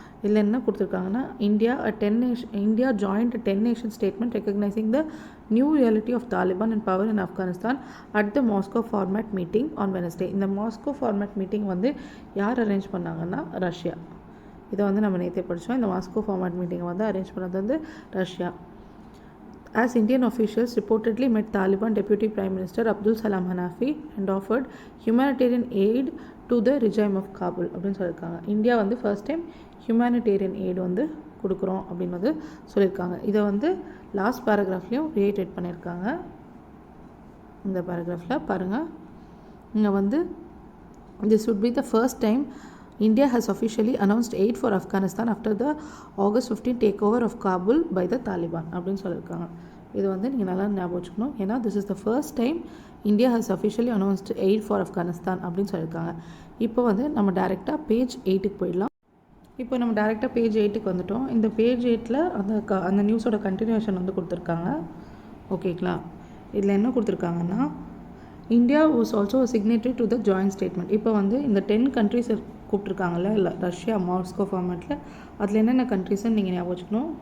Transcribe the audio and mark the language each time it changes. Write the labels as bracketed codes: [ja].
[ta] இதில் என்ன கொடுத்துருக்காங்கன்னா, [en] India joint 10 nation statement recognising the new reality of Taliban and power in Afghanistan at the Moscow format meeting on Wednesday. [ta] இந்த Moscow format meeting வந்து யார் arrange பண்ணாங்கன்னா, Russia. இதை வந்து நம்ம நேற்றே படித்தோம். இந்த மாஸ்கோ ஃபார்மேட் மீட்டிங்கை வந்து அரேஞ்ச் பண்ணது வந்து Russia. [en] As Indian officials reportedly met Taliban Deputy Prime Minister Abdul Salam Hanafi and offered humanitarian aid to the regime of Kabul [ta] அப்படின்னு சொல்லியிருக்காங்க. இந்தியா வந்து ஃபர்ஸ்ட் டைம் ஹியூமனிடேரியன் எய்டு வந்து கொடுக்குறோம் அப்படின்னு வந்து சொல்லியிருக்காங்க. இதை வந்து லாஸ்ட் பேராகிராஃப்லேயும் ரீஇட்டரேட் பண்ணியிருக்காங்க. இந்த பேராகிராஃபில் பாருங்கள், இங்கே வந்து [en] this would be the first time India has officially announced aid for Afghanistan after the August 15 takeover of Kabul by the Taliban [ta] அப்படின்னு சொல்லியிருக்காங்க. இது வந்து நீங்கள் நல்லா ஞாபகம் வச்சுக்கணும். [en] ஏன்னா this is the first time India has officially announced aid for Afghanistan [ta] அப்படின்னு சொல்லியிருக்காங்க. இப்போ வந்து நம்ம டேரெக்டாக பேஜ் 8க்கு போயிடலாம். இப்போ நம்ம டேரெக்டாக பேஜ் 8க்கு வந்துட்டோம். இந்த பேஜ் 8ல் அந்த நியூஸோட கண்டினியூஷன் வந்து கொடுத்துருக்காங்க. ஓகேங்களா? இதில் என்ன கொடுத்துருக்காங்கன்னா, [en] India was also signatory to the joint statement. [ta] இப்போ வந்து இந்த 10 கண்ட்ரிஸ் கூப்பிட்ருக்காங்கல்ல, இல்லை ரஷ்யா மாஸ்கோ ஃபார்மேட்டில், அதில் என்னென்ன கண்ட்ரிஸ்ன்னு நீங்கள் ஞாபகம் வச்சுக்கணும்.